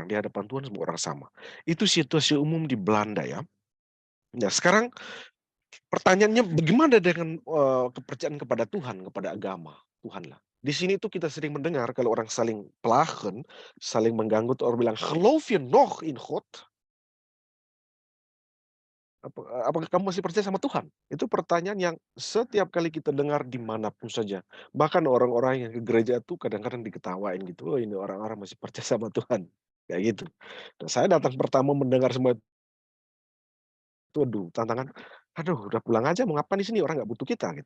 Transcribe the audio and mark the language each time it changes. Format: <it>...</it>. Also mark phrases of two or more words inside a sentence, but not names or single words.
<id>Di hadapan Tuhan semua orang sama. Itu situasi umum di Belanda ya. Nah sekarang pertanyaannya bagaimana dengan, kepercayaan kepada Tuhan, kepada agama, Tuhanlah. Di sini tuh kita sering mendengar kalau orang saling plagen, saling mengganggu tuh orang bilang,</id> <nl>"Geloof je nog in God?"</nl> <id>Apakah kamu masih percaya sama Tuhan? Itu pertanyaan yang setiap kali kita dengar di manapun saja. Bahkan orang-orang yang ke gereja tuh kadang-kadang diketawain gitu, "Oh ini orang-orang masih percaya sama Tuhan." Kayak gitu. Dan saya datang pertama mendengar semua itu, aduh tantangan, aduh udah pulang aja mau ngapain di sini, orang nggak butuh kita gitu.</id>